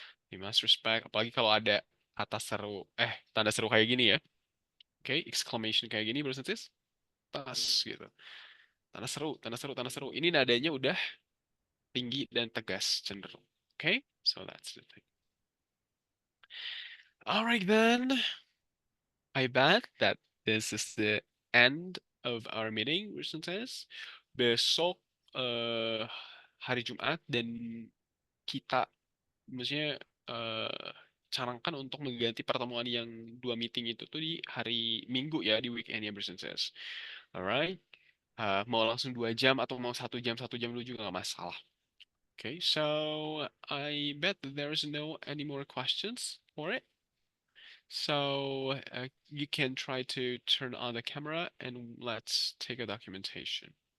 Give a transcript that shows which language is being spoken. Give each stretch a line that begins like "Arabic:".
English: You must respect.
Indonesian: Apalagi kalau ada kata seru, tanda seru kayak gini ya. Oke, exclamation kayak gini,
English: brothers and sis.
Indonesian: Pas gitu. Tanda seru, tanda seru, tanda seru. Ini nadanya udah tinggi dan tegas cenderung.
English: Okay, so that's the thing. Alright then, I bet that this is the end of our meeting, Wisnuses.
Indonesian: Besok hari Jumat dan kita maksudnya canangkan untuk mengganti pertemuan yang 2 meeting itu tuh di hari Minggu ya, di weekend ya, Wisnuses. Alright, mau langsung 2 jam atau mau 1 jam dulu juga nggak masalah.
English: Okay, so I bet that there is no any more questions for it. So you can try to turn on the camera and let's take a documentation.